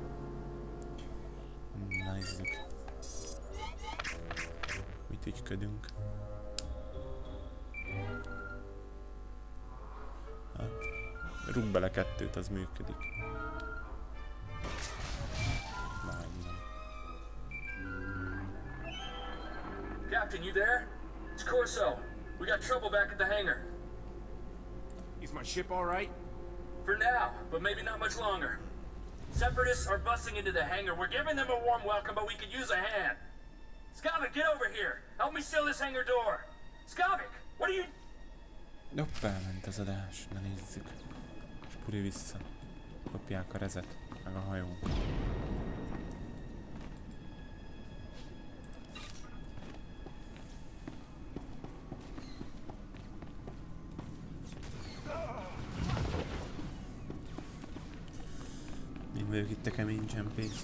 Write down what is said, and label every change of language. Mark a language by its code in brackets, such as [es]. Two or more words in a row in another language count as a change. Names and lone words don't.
[hu] Na nézzük. Mit ügyködünk? Hát, rúg bele 2-t, az működik. Majdnem. [en] Captain, you there? It's Corso. We got trouble back at the hangar. Is my ship all right? For now, but maybe not much longer. Separatists are busting into the hangar. We're giving them a warm welcome, but we could use a hand. Skavik, get over here. Help me seal this hangar door. Skavik, what are you... [hu] Hopp, elment az adás. Na nézzük. És puri vissza. Kopják a rezet, meg a hajónkat. Vagyok itt a kemény csempész.